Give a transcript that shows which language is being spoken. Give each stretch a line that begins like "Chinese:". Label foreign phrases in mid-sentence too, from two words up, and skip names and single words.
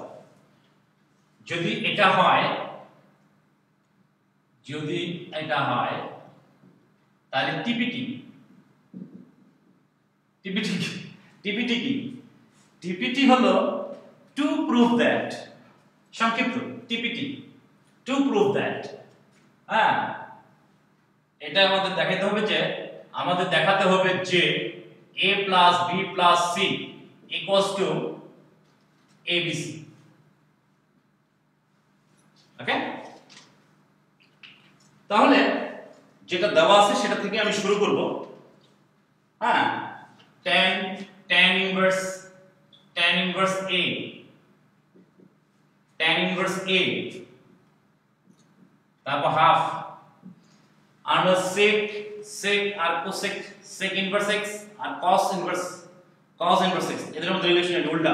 Bangla: যদি এটা হয় তাহলে টিপিটি কি হলো
English: to prove that,
Bangla: সংক্ষিপ্ত টিপিটি,
English: to prove that.
Bangla: হ্যাঁ এটা আমাদের দেখাতে হবে যে
English: a plus b plus c equals to abc।
Bangla: ওকে, তাহলে যেটা দেওয়া আছে সেটা থেকে আমি শুরু করব। হ্যাঁ
English: tan inverse a,
Bangla: তারপর হাফ, আমরা sec আর cosec,
English: sec inverse x
Bangla: আর
English: cos inverse x,
Bangla: এদের মধ্যে রিলেশন এটা উল্টা।